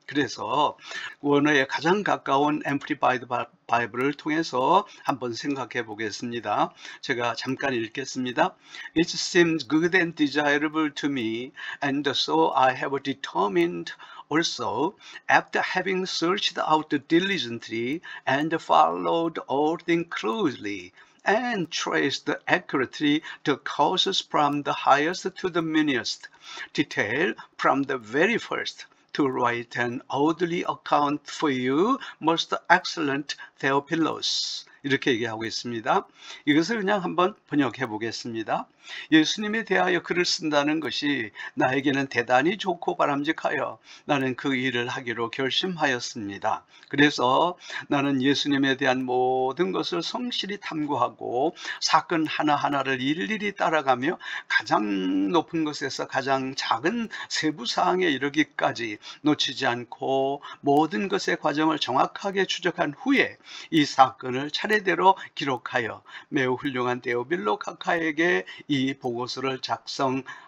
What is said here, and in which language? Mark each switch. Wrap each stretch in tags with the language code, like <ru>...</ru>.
<ko>그래서 원어에 가장 가까운 앰플리파이드 바이블을 통해서 한번 생각해 보겠습니다. 제가 잠깐 읽겠습니다.</ko> <en>It seems good and desirable to me, and so I have determined also, after having searched out diligently and followed all things closely, and traced accurately the causes from the highest to the meanest detail from the very first, to write an orderly account for you, most excellent Theophilus.</en> <ko>이렇게 얘기하고 있습니다. 이것을 그냥 한번 번역해 보겠습니다. 예수님에 대하여 글을 쓴다는 것이 나에게는 대단히 좋고 바람직하여 나는 그 일을 하기로 결심하였습니다. 그래서 나는 예수님에 대한 모든 것을 성실히 탐구하고 사건 하나하나를 일일이 따라가며 가장 높은 것에서 가장 작은 세부사항에 이르기까지 놓치지 않고 모든 것의 과정을 정확하게 추적한 후에 이 사건을 차례대로 기록하여 매우 훌륭한 데오빌로 각하에게 이 보고서를 작성합니다.</ko>